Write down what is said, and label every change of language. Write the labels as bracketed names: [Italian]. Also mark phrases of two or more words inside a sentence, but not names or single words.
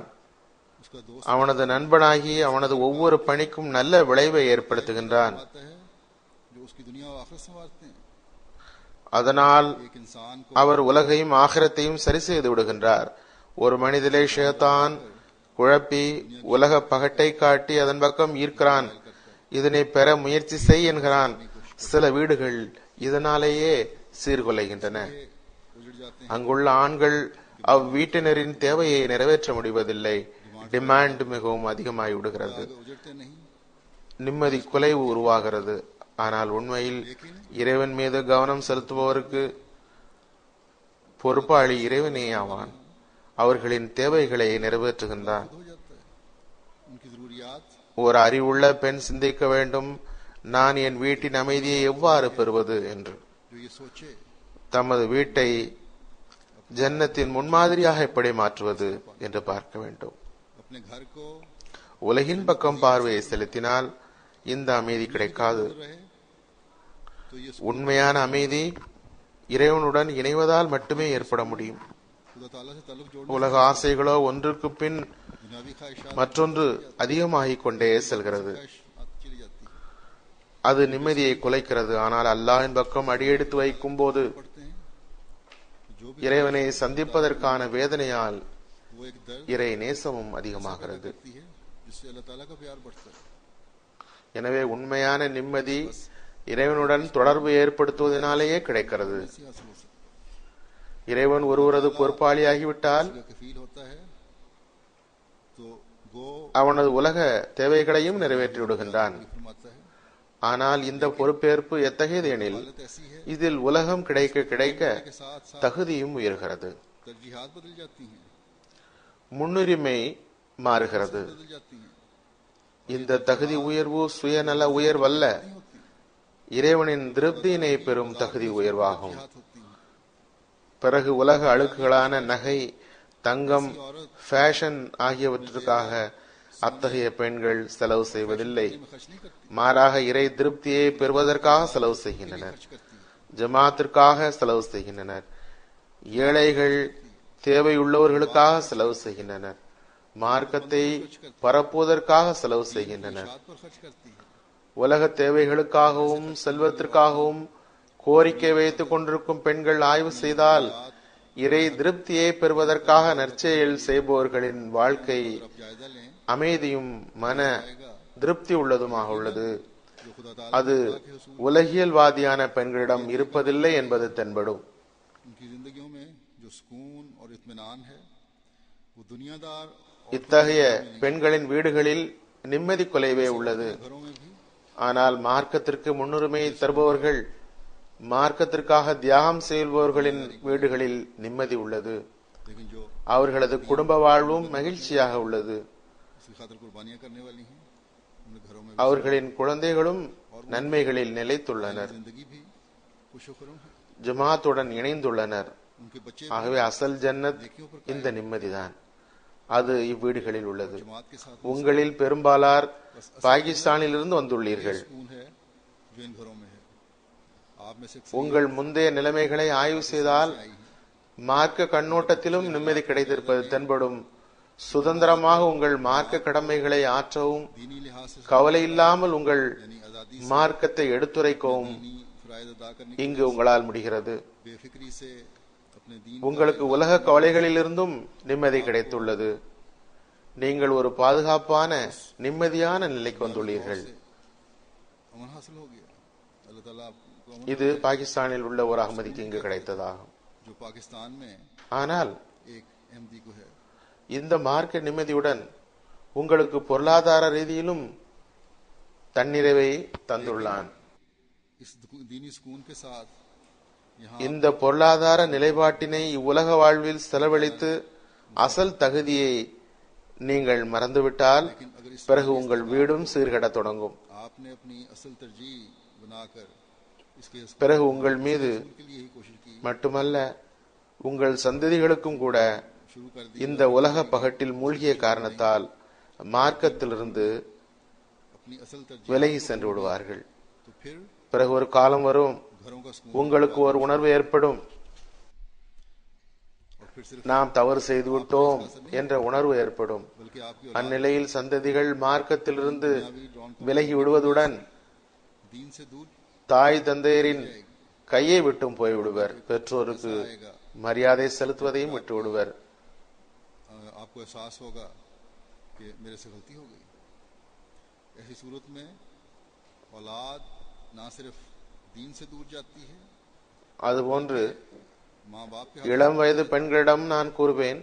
[Urdu] اس کا دوست [Tamil] அவனது நண்பனாகி அவனது ஒவ்வொரு பணிக்கும் நல்ல விளைவை ஏற்படுத்துகின்றான். [Urdu] آتا ہے جو اس کی دنیا اور آخرت سنوارتے ہیں. [Tamil] அதனால் [Urdu] ایک انسان کو [Tamil] அவர் உலகையும் ஆகிரத்தையும் சரி செய்து விடுகின்றார். ஒரு மனிதனை ஷைத்தான் குழப்பி உலக பகட்டை காட்டி அதன் பக்கம் ஈர்க்கிறான். இதனை பெற முயற்சி செய் என்கிறான். சில வீடுகள் இதனாலேயே சீர்குலைகின்றன. [Urdu] اجڑ جاتے ہیں. [Tamil] அங்குள்ள ஆண்கள் அவ்வீட்டினரின் தேவையை நிறைவேற்ற முடிவதில்லை. டிமாண்ட் மிகவும் அதிகமாகி விடுகிறது. [Urdu] اجڑتے نہیں. [Tamil] நிம்மதி குலைவு உருவாகிறது. ஆனால் உண்மையில் இறைவன் மீது கவனம் செலுத்துபவருக்கு பொறுப்பாளி இறைவனே ஆவான். அவர்களின் தேவைகளை நிறைவேற்றுகின்றான். [Urdu] ہو جاتا ہے. ان کی ضروریات [Tamil] ஒரு அறிவுள்ள பெண் சிந்திக்க வேண்டும், நான் என் வீட்டின் அமைதியை எவ்வாறு பெறுவது என்று. [Urdu] جو یہ سوچے [Tamil] தமது வீட்டை ஜன்னத்தின் முன்மாதிரியாக எப்படி மாற்றுவது என்று பார்க்க வேண்டும். [Urdu] اپنے گھر کو [Tamil] உலகின் பக்கம் பார்வையை செலுத்தினால் இந்த அமைதி கிடைக்காது. [Urdu] رہے تو یہ [Tamil] உண்மையான அமைதி இறைவனுடன் இணைவதால் மட்டுமே ஏற்பட முடியும். [Urdu] خدا تعالیٰ سے تعلق جوڑنے [Tamil] உலக ஆசைகளோ ஒன்றுக்கு பின் [Urdu] دنیاوی خواہشات [Tamil] மற்றொன்று அதிகமாகிக் கொண்டே செல்கிறது. [Urdu] چلی جاتی ہے. [Tamil] அது நிம்மதியை குலைக்கிறது. ஆனால் அல்லாஹ்வின் பக்கம் அடியெடுத்து வைக்கும் போது [Urdu] پڑھتے ہیں جو بھی [Tamil] இறைவனை சந்திப்பதற்கான வேதனையால் [Urdu] وہ ایک درد [Tamil] இறை நேசமும் அதிகமாகிறது. [Urdu] کرتی ہے جس سے اللہ تعالیٰ کا پیار بڑھتا ہے. [Tamil] எனவே உண்மையான நிம்மதி இறைவனுடன் தொடர்பு ஏற்படுத்துவதனாலேயே கிடைக்கிறது. [Urdu] ایسی حاصل ہو سکتی [Tamil] இறைவன் ஒருவரது பொறுப்பாளியாகிவிட்டால் [Urdu] ہے. کفیل ہوتا ہے تو وہ [Tamil] அவனது உலக தேவைகளையும் நிறைவேற்றி விடுகின்றான். [Urdu] فرماتا ہے. [Tamil] ஆனால் இந்த பொறுப்பேற்பு எத்தகையது எனில் [Urdu] حالت ایسی ہے [Tamil] இதில் உலகம் கிடைக்க கிடைக்க [Urdu] کے ساتھ ساتھ [Tamil] தகுதியும் உயர்கிறது. [Urdu] ترجیحات بدل جاتی ہیں, [Tamil] முன்னுரிமை மாறுகிறது. [Urdu] بدل جاتی ہیں. [Tamil] இந்த தகுதி உயர்வு சுயநல உயர்வல்ல, இறைவனின் திருப்தியினை பெறும் தகுதி உயர்வாகும். [Urdu] ترجیحات ہوتی ہیں. [Tamil] பிறகு உலக அழுக்குகளான நகை, தங்கம், ஃபேஷன் ஆகியவற்றிற்காக அத்தகைய பெண்கள் செலவு செய்வதில்லை. [Urdu] میں خرچ نہیں کرتی, [Tamil] மாறாக இறை திருப்தியை பெறுவதற்காக செலவு செய்கின்றனர். [Urdu] خرچ کرتی ہے. [Tamil] ஜமாத்திற்காக செலவு செய்கின்றனர். ஏழைகள் தேவையுள்ளவர்களுக்காக செலவு செய்கின்றனர். மார்க்கத்தை பரப்புவதற்காக செலவு செய்கின்றனர். [Urdu] شاد پر خرچ کرتی ہے. [Tamil] உலக தேவைகளுக்காகவும் செல்வத்திற்காகவும் கோரிக்கை வைத்துக் கொண்டிருக்கும் பெண்கள் ஆய்வு செய்தால் இறை திருப்தியை பெறுவதற்காக நற்செயல் செய்பவர்களின் வாழ்க்கை [Urdu] اب جائزہ لیں [Tamil] அமைதியும் மன திருப்தி உள்ளதுமாக உள்ளது. [Urdu] جو خدا تعالیٰ [Tamil] அது உலகியல்வாதியான பெண்களிடம் இருப்பதில்லை என்பது தென்படும். [Urdu] ان کی زندگیوں میں جو سکون اور اطمینان ہے وہ دنیادار [Tamil] இத்தகைய பெண்களின் வீடுகளில் நிம்மதி குலைவே உள்ளது. [Urdu] گھروں میں بھی [Tamil] ஆனால் மார்க்கத்திற்கு முன்னுரிமை தருபவர்கள், மார்க்கத்திற்காக தியாகம் செய்பவர்களின் வீடுகளில் நிம்மதி உள்ளது. [Urdu] لیکن جو [Tamil] அவர்களது குடும்ப வாழ்வும் மகிழ்ச்சியாக உள்ளது. [Urdu] اس کی خاطر قربانیاں کرنے والی ہیں ان گھروں میں [Tamil] அவர்களின் குழந்தைகளும் நன்மைகளில் நிலைத்துள்ளனர், [Urdu] زندگی بھی خوش و خرم ہے. [Tamil] ஜமாத்துடன் இணைந்துள்ளனர். [Urdu] ان کے بچے [Tamil] ஆகவே அசல் ஜன்னத் இந்த நிம்மதிதான். அது இவ்வீடுகளில் உள்ளது. [Urdu] جماعت کے ساتھ [Tamil] உங்களில் பெரும்பாலார் பாகிஸ்தானில் இருந்து வந்துள்ளீர்கள். [Urdu] سکون ہے جو ان گھروں میں ہے. آپ میں سے [Tamil] உங்கள் முந்தைய நிலைமைகளை ஆய்வு செய்தால் மார்க்க கண்ணோட்டத்திலும் நிம்மதி கிடைத்திருப்பது தென்படும். சுதந்திரமாக உங்கள் மார்க்க கடமைகளை ஆற்றவும், [Urdu] دینی لحاظ سے [Tamil] கவலை இல்லாமல் உங்கள் [Urdu] یعنی آزادی [Tamil] மார்க்கத்தை எடுத்துரைக்கவும் [Urdu] دینی فرائض ادا کرنے [Tamil] இங்கு உங்களால் முடிகிறது. [Urdu] بے فکری سے اپنے دین [Tamil] உங்களுக்கு உலக கவலைகளிலிருந்தும் நிம்மதி கிடைத்துள்ளது. நீங்கள் ஒரு பாதுகாப்பான நிம்மதியான நிலைக்கு வந்துள்ளீர்கள். [Urdu] امن حاصل ہو گیا. اللہ تعالیٰ آپ کو امن [Tamil] இது பாகிஸ்தானில் உள்ள ஒரு அகமதிக்கு இங்கு கிடைத்ததாகும். [Urdu] جو پاکستان میں [Tamil] ஆனால் [Urdu] ایک احمدی کو ہے [Tamil] இந்த மார்க்க நிம்மதியுடன் உங்களுக்கு பொருளாதார ரீதியிலும் தன்னிறைவை தந்துள்ளான். [Urdu] اس دینی سکون کے ساتھ یہاں [Tamil] இந்த பொருளாதார நிலைப்பாட்டினை இவ்வுலக வாழ்வில் செலவழித்து அசல் தகுதியை நீங்கள் மறந்துவிட்டால் பிறகு உங்கள் வீடும் சீர்கெடத் தொடங்கும். [Urdu] آپ نے اپنی اصل ترجیح بنا کر اس کے [Tamil] பிறகு உங்கள் மீது [Urdu] کے لیے ہی کوشش کی [Tamil] மட்டுமல்ல உங்கள் சந்ததிகளுக்கும் கூட [Urdu] شروع کر دی. [Tamil] இந்த உலக பகட்டில் மூழ்கிய காரணத்தால் மார்க்கத்திலிருந்து [Urdu] اپنی اصل ترجیح [Tamil] விலகி சென்று விடுவார்கள். [Urdu] تو پھر [Tamil] பிறகு ஒரு காலம் வரும், [Urdu] گھروں کا سکون [Tamil] உங்களுக்கு ஒரு உணர்வு ஏற்படும், [Urdu] پھر صرف [Tamil] நாம் தவறு செய்துவிட்டோம் என்ற உணர்வு ஏற்படும். [Urdu] بلکہ آپ کی [Tamil] அந்நிலையில் சந்ததிகள் மார்க்கத்திலிருந்து விலகி விடுவதுடன் [Urdu] دین سے دور [Tamil] தாய் தந்தையரின் கையை விட்டும் போய்விடுவர். பெற்றோருக்கு மரியாதை செலுத்துவதையும் விட்டு விடுவர். [Urdu] آپ کو احساس ہوگا کہ میرے سے غلطی ہو گئی. ایسی صورت میں اولاد نہ صرف دین سے دور جاتی ہے, [Tamil] அதுபோன்று [Urdu] ماں باپ کے [Tamil] இளம் வயது பெண்களிடம் நான் கூறுவேன்,